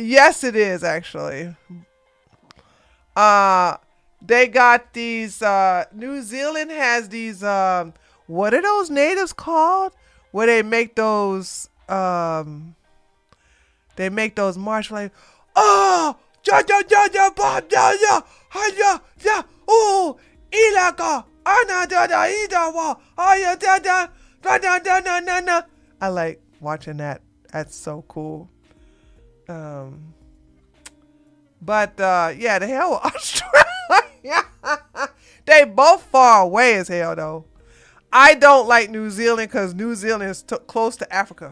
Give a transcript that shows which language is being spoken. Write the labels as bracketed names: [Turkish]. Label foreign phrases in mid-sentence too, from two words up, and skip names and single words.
[English] Yes, it is, actually. They got these, New Zealand has these, what are those natives called? Where they make those, march like, oh, ja, ja, ja, ja, ba, ja, ja, ha, ja, ja, oh, ilaka, ana, da, da, ida, wa, aya, da, da, da, da, da, da, da, da. I like watching that. That's so cool. But yeah, the hell with Australia. They both far away as hell though. I don't like New Zealand because New Zealand is close to Africa.